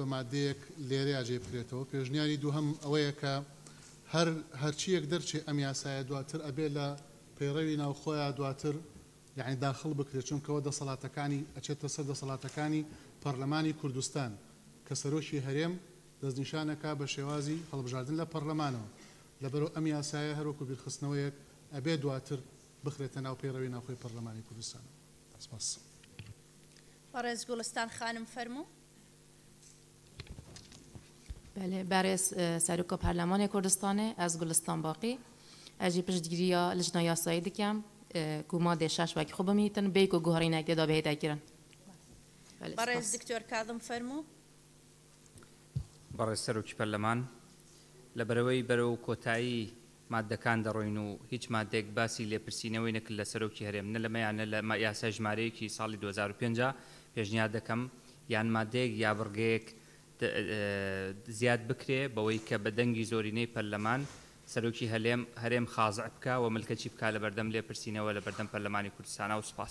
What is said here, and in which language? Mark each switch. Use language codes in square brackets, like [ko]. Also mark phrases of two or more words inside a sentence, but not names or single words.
[ckb] مادەیەک لێرەیە جێ بکرێتەوە پێشنیاری دووهەم ئەوەیە کە هەرچیەک دەرچێ ئەم یاسایە دواتر ئەبێ لە پەیڕەوی ناوخۆیان دواتر یعنی داخڵ بکرێت چونکەوە دەسەڵاتەکانی ئەچێتە سەر دەسەڵاتەکانی پەرلەمانی کوردستان کە سەرۆکی هەرێم دەستنیشانەکە بە شێوازی هەڵبژاردن لە پەرلەمانەوە لەبەرەوە ئەم یاسایە هەروەکو بیرخستنەوەیەک ئەبێ دواتر بخرێتە ناو پەیڕەوی ناوخۆی پەرلەمانی کوردستان. سپاس. بەڕێز گوڵستان خانم فەرموو. [ku] بله بەڕێز سەرۆکە پەرلەمانی کوردستانê ez Gulistan Baqî ez jî piştgiriya lijna yasayî dikim ku madê 6 wekî xwe bimîtin bê ku guherînekê da bêhêdek kirin. [ckb] بەڕێز دکتۆر کاظم فەرموو. بەڕێز سەرۆکی پەرلەمان لەبەرەوەی بەرەو کۆتایی مادەکان دەڕۆین و هیچ مادێک باسی لێپرسینەوەی نەکرد لە سەرۆکی هەرێم نە لەمەیانە لە یاسا ژمارەیەکی ساڵی 2005 پێشنیار دەکەم یان مادەیەک یا بڕگەیەک زیاد بکرێ بەوەی کە بە دەنگی زۆرینەی پەرلەمان سەرۆکی هەرێم خازع بکە و ملکەچی بکە لە بەردەم لێپرسینەوە لە بەردەم پەرلەمانی کوردستانە و سپاس.